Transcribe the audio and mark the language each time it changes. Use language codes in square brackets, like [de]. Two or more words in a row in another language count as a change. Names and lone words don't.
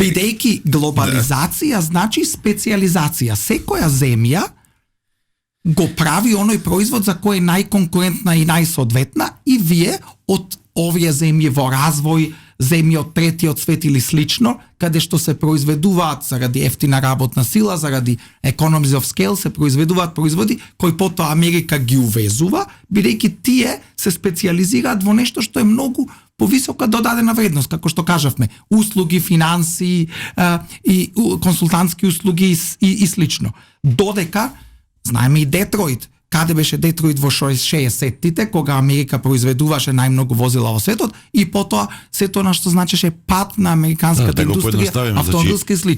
[mk] Бидејќи глобализација значи специализација. Секоја земја го прави оној производ за кој е најконкурентна и најсоодветна и вие од овие земји во развој, земји од третиот свет или слично, каде што се произведуваат заради ефтина работна сила, заради [en] economies of scale, [mk] се произведуваат производи кои потоа Америка ги увезува, бидејќи тие се специализираат во нешто што е многу повисока додадена вредност, како што кажавме, услуги, финансии и консултантски услуги и слично. Додека знаеме и Детройт, каде беше Детройт во 60-тите, кога Америка произведуваше најмногу возила во светот, и потоа сето на што значеше пат на американската индустрија, автомобилска и слично.